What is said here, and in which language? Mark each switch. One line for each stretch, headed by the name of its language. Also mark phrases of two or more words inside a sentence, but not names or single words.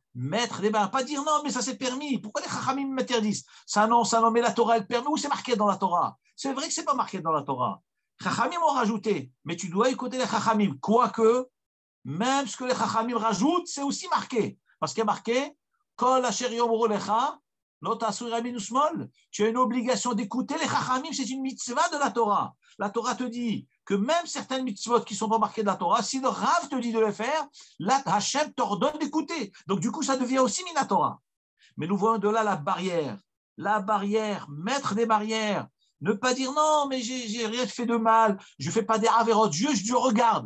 French: Mettre des barrières, pas dire non, mais ça c'est permis. Pourquoi les chachamim m'interdisent? Ça non, mais la Torah elle permet. Où c'est marqué dans la Torah? C'est vrai que c'est pas marqué dans la Torah. Chachamim ont rajouté, mais tu dois écouter les chachamim. Quoique, même ce que les chachamim rajoutent, c'est aussi marqué. Parce qu'il y a marqué,
Hebrew: כל אשר יאמרו לך, לא תסור ימין ושמאל.
French: Tu as une obligation d'écouter les chachamim, c'est une mitzvah de la Torah. La Torah te dit que même certaines mitzvot qui ne sont pas marquées de la Torah, si le Rav te dit de les faire, là, Hachem t'ordonne d'écouter. Donc, du coup, ça devient aussi Minatora. Mais nous voyons de là la barrière. La barrière, mettre des barrières, Ne pas dire non, mais j'ai rien fait de mal, je ne fais pas des avérotes, juste je regarde.